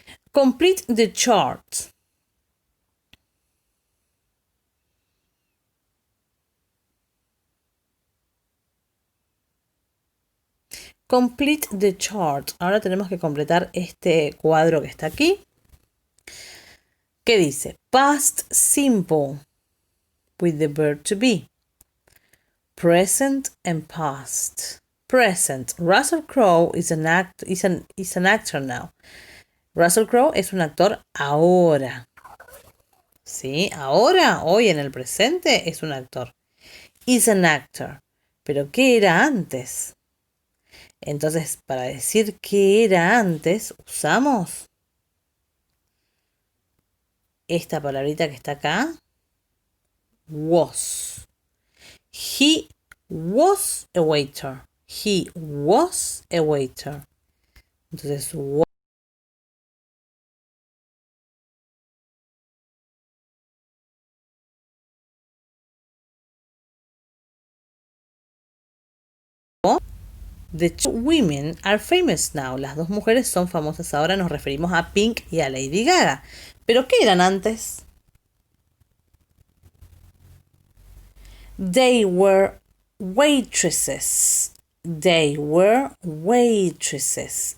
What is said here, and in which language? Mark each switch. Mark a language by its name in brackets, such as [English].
[English] Complete the chart. Complete the chart. [Spanish] Ahora tenemos que completar este cuadro que está aquí. ¿Qué dice? [English] Past simple with the verb to be. Present and past. Present. Russell Crowe is an actor now. [Spanish] Russell Crowe es un actor ahora. ¿Sí? Ahora, hoy en el presente, es un actor. [English] Is an actor. [Spanish] ¿Pero qué era antes? Entonces, para decir qué era antes, usamos esta palabrita que está acá. [English] Was. He was a waiter. He was a waiter. Entonces, was the two women are famous now. [Spanish] Las dos mujeres son famosas ahora. Nos referimos a Pink y a Lady Gaga. ¿Pero qué eran antes? [English] They were waitresses. They were waitresses.